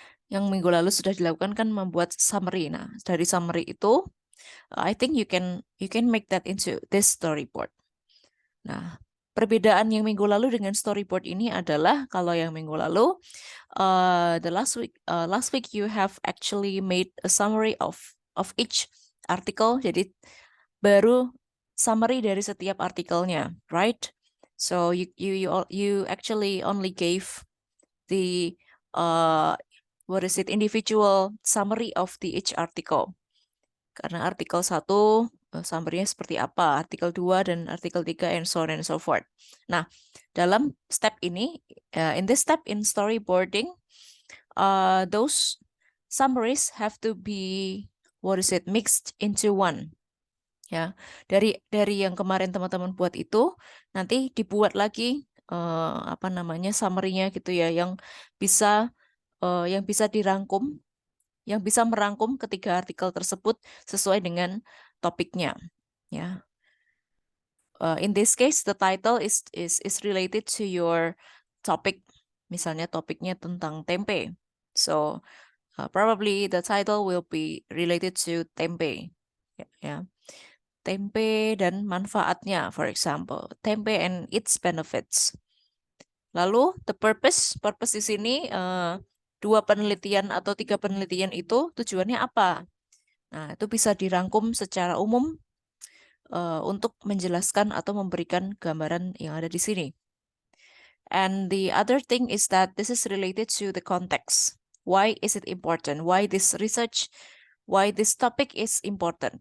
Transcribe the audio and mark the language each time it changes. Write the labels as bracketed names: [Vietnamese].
[Indonesian] Yang minggu lalu sudah dilakukan kan membuat summary. Nah, dari summary itu, [English] I think you can make that into this storyboard. [Indonesian] Nah, perbedaan yang minggu lalu dengan storyboard ini adalah kalau yang minggu lalu, [English] the last week you have actually made a summary of each article. [Indonesian] Jadi baru summary dari setiap artikelnya, [English] right? So you actually only gave the individual summary of the each article. [Indonesian] Karena artikel 1 summary-nya seperti apa, artikel 2 dan artikel 3 [English] and so on and so forth. [Indonesian] Nah, dalam step ini, [English] in this step in storyboarding, those summaries have to be mixed into one. [Indonesian] Ya, dari yang kemarin teman-teman buat itu nanti dibuat lagi summary-nya gitu ya, yang bisa dirangkum, yang bisa merangkum ketiga artikel tersebut sesuai dengan topiknya. [English] Ya, in this case the title is related to your topic. [Indonesian] Misalnya topiknya tentang tempe, [English] so probably the title will be related to tempe. Ya. [Indonesian] tempe dan manfaatnya, [English] for example, tempe and its benefits. [Indonesian] Lalu [English] the purpose [Indonesian] di sini 2 penelitian atau 3 penelitian itu tujuannya apa? Nah, itu bisa dirangkum secara umum untuk menjelaskan atau memberikan gambaran yang ada di sini. [English] And the other thing is that this is related to the context. Why is it important? Why this research? Why this topic is important?